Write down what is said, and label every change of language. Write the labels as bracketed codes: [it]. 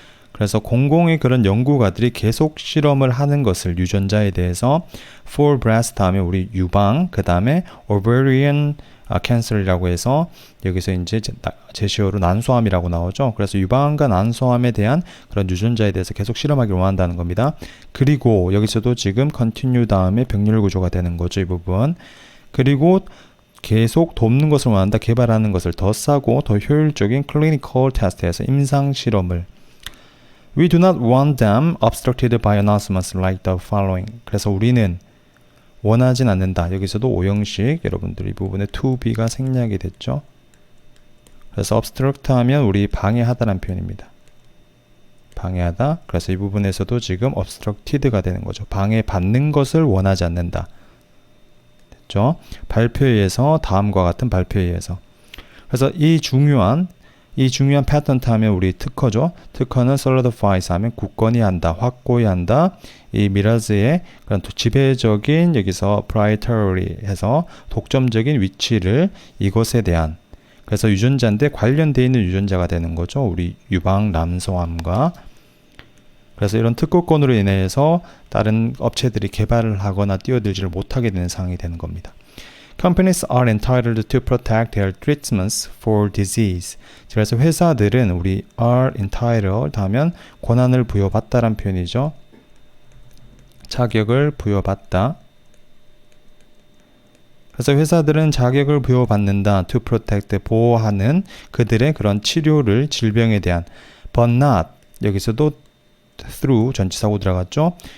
[ko] 그래서 공공의 그런 연구가들이 계속 실험을 하는 것을 유전자에 대해서 for breast 하면 우리 유방, 그 다음에 ovarian cancer이라고 해서 여기서 이제 제시어로 난소암이라고 나오죠. 그래서 유방암과 난소암에 대한 그런 유전자에 대해서 계속 실험하기를 원한다는 겁니다. 그리고 여기서도 지금 continue 다음에 병렬 구조가 되는 거죠. 이 부분. 그리고 계속 돕는 것을 원한다. 개발하는 것을 더 싸고 더 효율적인 [en] clinical test에서 [ko] 임상 실험을 [en] We do not want them obstructed by announcements like the following. [ko] 그래서 우리는 원하진 않는다. 여기서도 오형식 여러분들 이 부분에 to be가 생략이 됐죠. 그래서 obstruct 하면 우리 방해하다라는 표현입니다. 방해하다. 그래서 이 부분에서도 지금 obstructed가 되는 거죠. 방해받는 것을 원하지 않는다. 됐죠? 발표에 의해서 다음과 같은 발표에 의해서. 그래서 이 중요한 패턴트 하면 우리 특허죠. 특허는 solidifies 하면 굳건히 한다, 확고히 한다. 이 미라즈의 그런 지배적인 여기서 proprietary 해서 독점적인 위치를 이것에 대한 그래서 유전자인데 관련되어 있는 유전자가 되는 거죠. 우리 유방 남성암과 그래서 이런 특허권으로 인해서 다른 업체들이 개발을 하거나 뛰어들지를 못하게 되는 상황이 되는 겁니다. [en] Companies are entitled to protect their treatments for disease. [ko] 그래서 회사들은 우리 are entitled 하면 권한을 부여받다란 표현이죠. 자격을 부여받다. 그래서 회사들은 자격을 부여받는다, to protect, 보호하는 그들의 그런 치료를, 질병에 대한, but not, 여기서도 through 전치사고 들어갔죠.